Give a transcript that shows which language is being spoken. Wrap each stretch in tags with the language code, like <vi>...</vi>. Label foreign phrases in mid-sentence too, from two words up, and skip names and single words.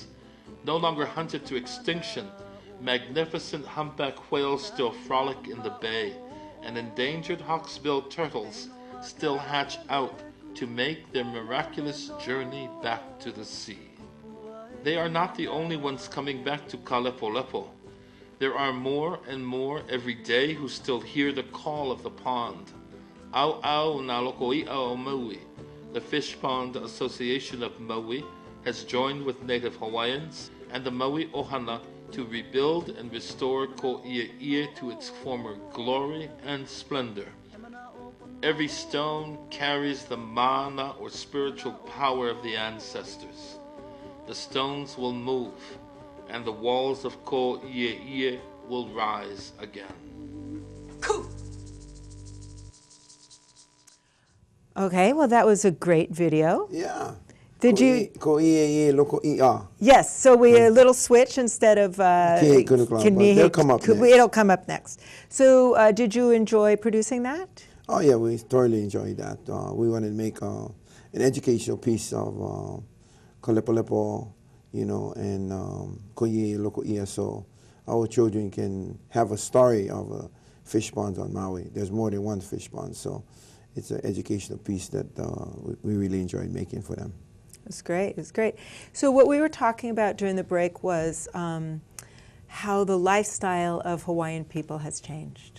<en>No longer hunted to extinction, magnificent humpback whales still frolic in the bay, and endangered hawksbill turtles still hatch out to make their miraculous journey back to the sea. They are not the only ones coming back to Kalapolepo. There are more and more every day who still hear the call of the pond.</en> <haw>Au au na lokoi'a o Maui.</haw> <en>The Fish Pond Association of Maui has joined with native Hawaiians and the Maui Ohana to rebuild and restore Ko'ia'ia to its former glory and splendor. Every stone carries the mana or spiritual power of the ancestors. The stones will move, and the walls of Ko'ia'ia will rise again. Okay, well, that was a great video. Yeah. Did you? Ko'ia'ia loko i'a. Yes, so we a little switch instead of they'll come up next. It'll come up next. So did you enjoy producing that? Oh yeah, we thoroughly enjoyed that. We wanted to make an educational piece of Kalepalepo, you know, and Ko'ia'ia loko i'a, so our children can have a story of fish ponds on Maui. There's more than one fish pond, so it's an educational piece that we really enjoyed making for them. It's great. It's great. So what we were talking about during the break was how the lifestyle of Hawaiian people has changed.</en>